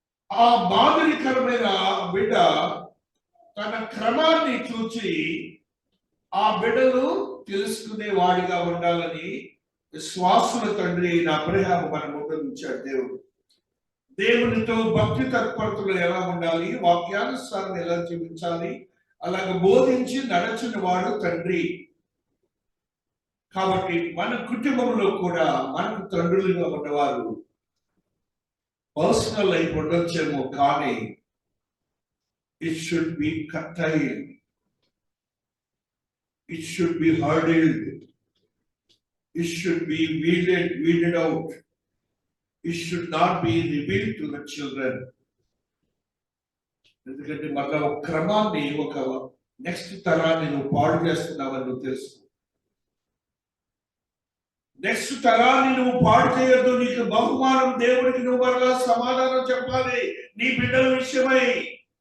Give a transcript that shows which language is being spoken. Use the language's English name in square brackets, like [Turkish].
[Telugu] ఆ మాదిరికరమైన బిడ్డ తన క్రమాన్ని చూచి ఆ బిడ్డను తెలుసుకునే వాడిగా ఉండాలని విశ్వాసుల తండ్రి అయిన అబ్రహాము మన ముందు ఉంచాడు దేవుడు. దేవునితో భక్తి తత్పరతలు ఎలా ఉండాలి, వాక్యానుసారం ఎలా జీవించాలి, అలాగే బోధించి నడచిన వాడు తండ్రి. కాబట్టి మన కుటుంబంలో కూడా మనకు తండ్రులుగా ఉన్నవారు పర్సనల్ లైఫ్ ఉండొచ్చేమో, కానీ [English] it should be curtailed, it should be hurdled, it should be weeded out, it should not be revealed to the children. [Telugu] ఎందుకంటే మళ్ళా ఒక క్రమాన్ని, ఒక నెక్స్ట్ తరాన్ని నువ్వు పాడు చేస్తున్నావని నువ్వు తెలుసు. నెక్స్ట్ తరాన్ని నువ్వు పాడు చేయొద్దు. నీకు బహుమానం దేవుడికి నువ్వు మరలా సమాధానం చెప్పాలి నీ బిడ్డల విషయమై.